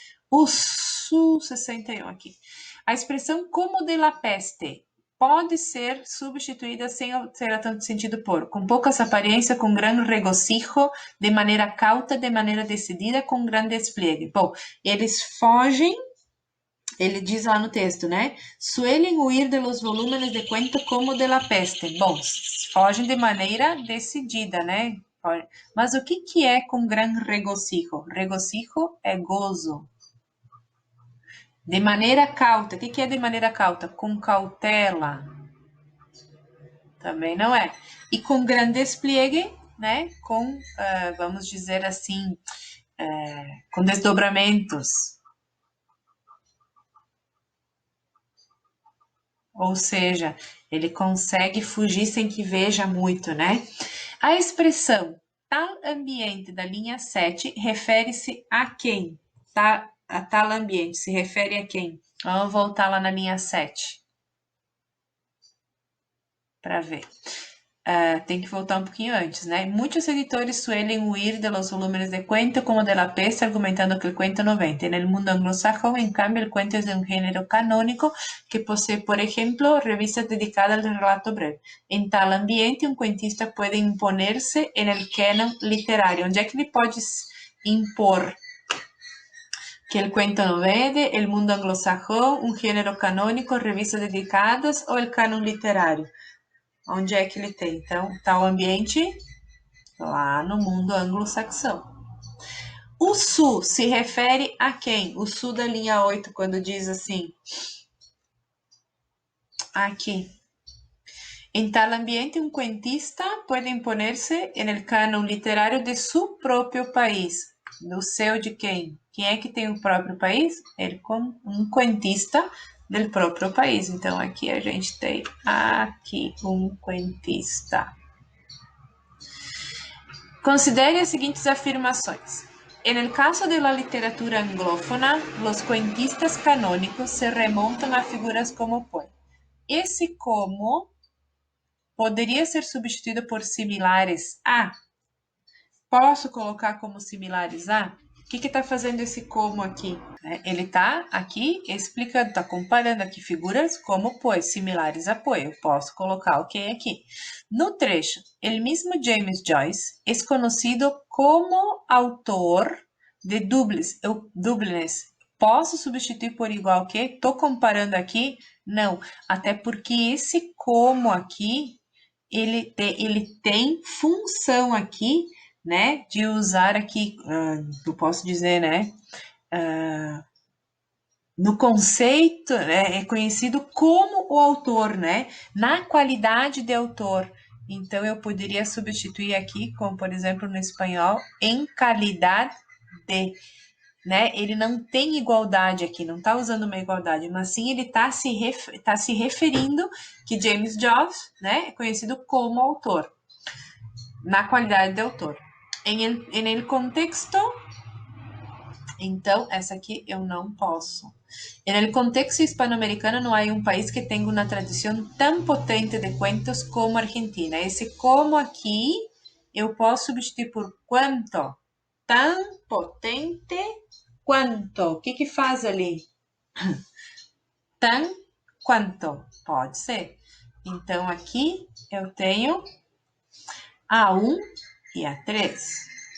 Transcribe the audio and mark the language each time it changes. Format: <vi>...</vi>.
<pt>O Sul 61 aqui. A expressão</pt> <es>como de la peste</es> <pt>pode ser substituída sem ter tanto sentido por com poucas aparência, com gran regocijo, de maneira cauta, de maneira decidida, com grande despliegue. Bom, eles fogem, ele diz lá no texto, né?</pt> <es>Suelen huir de los volúmenes de cuento como de la peste.</es> <pt>Bom, fogem de maneira decidida, né? Mas o que é com gran regocijo? Regocijo é gozo. De maneira cauta. O que é de maneira cauta? Com cautela. Também não é. E com grande despliegue, né? Com, vamos dizer assim, com desdobramentos. Ou seja, ele consegue fugir sem que veja muito, né? A expressão tal ambiente da linha 7 refere-se a quem? A tal ambiente se refere a quem? Vamos voltar lá na linha 7 para ver. Tem que voltar um pouquinho antes, né?</pt> <es>Muchos editores suelen huir de los volúmenes de cuento como de la peste, argumentando que el cuento no vende. En el mundo anglosajón, en cambio, el cuento es de un género canónico que posee, por ejemplo, revistas dedicadas al relato breve. En tal ambiente, un cuentista puede imponerse en el canon literario.</es> <pt>Onde é que ele pode impor que</pt> <es>el cuento no vende, el mundo anglosajón, un género canónico, revistas dedicadas</es> <pt>ou</pt> <es>el canon literario?</es> <pt>Onde é que ele tem? Então, tal ambiente lá no mundo anglo-saxão. O sul se refere a quem? O sul da linha 8, quando diz assim, aqui.</pt> <es>En tal ambiente, un cuentista puede imponerse en el canon literario de su propio país.</es> <pt>Do seu de quem? Quem é que tem o próprio país? Um cuentista del próprio país. Então, aqui a gente tem aqui um cuentista. Considere as seguintes afirmações.</pt> <es>En el caso de la literatura anglófona, los cuentistas canónicos se remontan a figuras como Poe.</es> <pt>Esse como poderia ser substituído por similares a. Posso colocar como similares a? O que está fazendo esse como aqui? Ele está aqui explicando, está comparando aqui figuras como Poe, similares a Poe. Eu posso colocar o que aqui. No trecho,</pt> <es>el mismo James Joyce es conocido como autor de Dublines.</es> <pt>Posso substituir por igual que? Estou comparando aqui? Não, até porque esse como aqui, ele tem função aqui, né, de usar aqui, eu posso dizer, né, no conceito, né, é conhecido como o autor, né, na qualidade de autor. Então, eu poderia substituir aqui, como por exemplo no espanhol, em qualidade de, né, ele não tem igualdade aqui, não está usando uma igualdade, mas sim ele está se referindo que James Joyce, né, é conhecido como autor, na qualidade de autor.</pt> <es>En el contexto,</es> <pt>então, essa aqui eu não posso.</pt> <es>En el contexto hispanoamericano no hay un país que tenga una tradición tan potente de cuentos como Argentina.</es> <pt>Esse como aqui eu posso substituir por quanto?</pt> <es>Tan potente</es> <pt>quanto? O que faz ali? Tan quanto? Pode ser. Então, aqui eu tenho a 1 e a 3.</pt>